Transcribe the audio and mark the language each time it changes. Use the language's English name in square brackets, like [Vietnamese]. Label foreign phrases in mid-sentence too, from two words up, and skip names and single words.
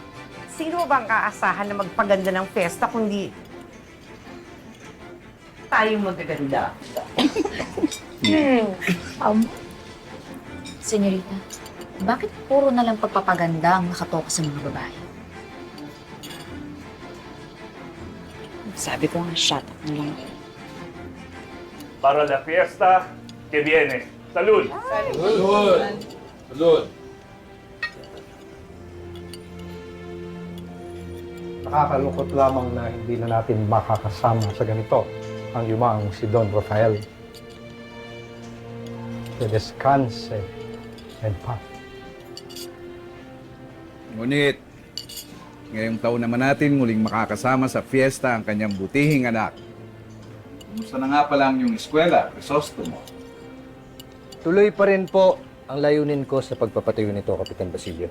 [Filipino] Sino bang kaasahan na magpaganda ng festa kundi tayo magaganda? Senyorita, bakit puro na lang pagpapaganda ang nakatoka sa mga babae? Sabi ko nga, [English] shut up [Filipino] na lang. [Spanish] Para la fiesta que viene. Salud! Salud! Salud! [Filipino] Nakakalungkot lamang na hindi na natin makakasama sa ganito. ang yumaong si Don Rafael. [Spanish] Que descanse en paz. [Filipino] Ngunit, ngayong taon naman natin muling makakasama sa fiesta ang kanyang butihing anak. Kumusta na nga pala ang iyong eskwela, Crisostomo? Tuloy pa rin po ang layunin ko sa pagpapatayo nito, Kapitan Basilio.